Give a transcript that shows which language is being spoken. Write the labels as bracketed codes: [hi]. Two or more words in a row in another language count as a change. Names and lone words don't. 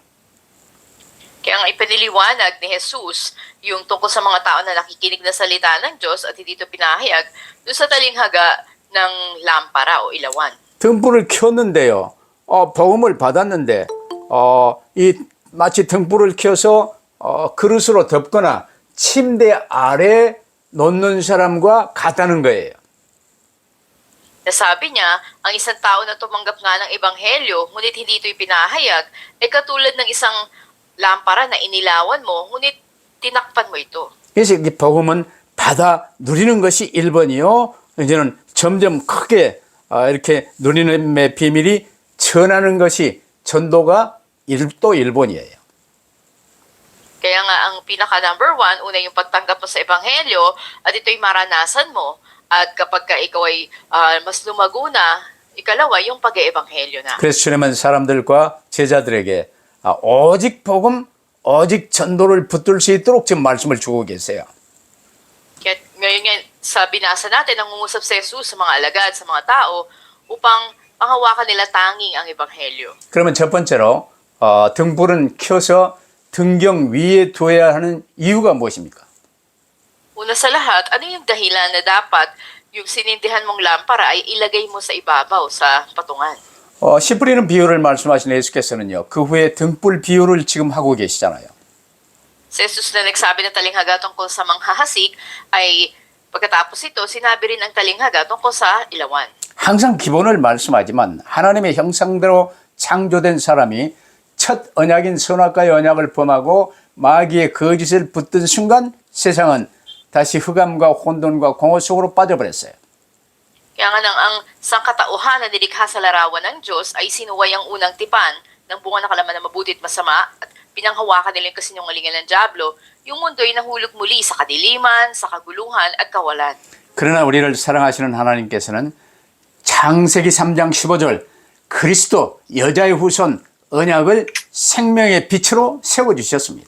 [tl] Kaya ang ipiniliwanag ni Jesus, yung tungkol sa mga tao na nakikinig na salita ng Diyos at hindi ito pinahayag, doon sa talinghaga ng lampara o ilawan. [ko] 등불을 켰는데요. 복음을 받았는데 이 마치 등불을 켜서 그릇으로 덮거나 침대 아래 놓는 사람과 같다는 거예요. [tl] Nasabi niya, ang isang tao na tumanggap nga ng ebanghelyo, ngunit hindi ito'y pinahayag, ay katulad ng isang lampara na inilawan mo, ngunit tinakpan mo ito. [ko] 그래서 이 복음은 받아 누리는 것이 1번이요. 이제는 점점 크게 이렇게 누리는 비밀이 전하는 것이 전도가 또 1번이에요. [tl] Kaya nga ang pinaka [en] number one, [tl] una yung pagtanggap mo sa ebanghelyo, at ito'y maranasan mo. At kapag ka ikaw ay mas lumago na, ikalawa yung pag-eebanghelyo na. [ko] 그래서 주님은 사람들과 제자들에게 오직 복음, 오직 전도를 붙들 수 있도록 지금 말씀을 주고 계세요. [tl] Kaya ngayon nga, sa binasa natin, nangungusap si Jesus sa mga alagad, sa mga tao, upang panghawakan nila tanging ang ebanghelyo. [ko] 그러면 첫 번째로 등불은 켜서 등경 위에 두어야 하는 이유가 무엇입니까? [tl] Una sa lahat, ano yung dahilan na dapat yung sinindihan mong lampara ay ilagay mo sa ibabaw, sa patungan? [ko] 씨 뿌리는 비유를 말씀하신 예수께서는요, 그 후에 등불 비유를 지금 하고 계시잖아요. [tl] Si Jesus na nagsabi ng talinghaga tungkol sa manghahasik ay pagkatapos ito, sinabi rin ang talinghaga tungkol sa ilawan. [ko] 항상 기본을 말씀하지만 하나님의 형상대로 창조된 사람이 첫 언약인 선악과의 언약을 범하고 마귀의 거짓을 붙든 순간 세상은 다시 흑암과 혼돈과 공허 속으로 빠져버렸어요. [tl] Kaya nga nang ang sangkatauhan na nilikha sa larawan ng Diyos ay sinuway ang unang tipan ng bunga ng kalaman na mabuti at masama at pinanghawakan nila yung kasinungalingan ng Diablo, yung mundo ay nahulog muli sa kadiliman, sa kaguluhan at kawalan. [ko] 그러나 우리를 사랑하시는 하나님께서는 창세기 3장 15절 그리스도 여자의 후손 언약을 생명의 빛으로 세워주셨습니다.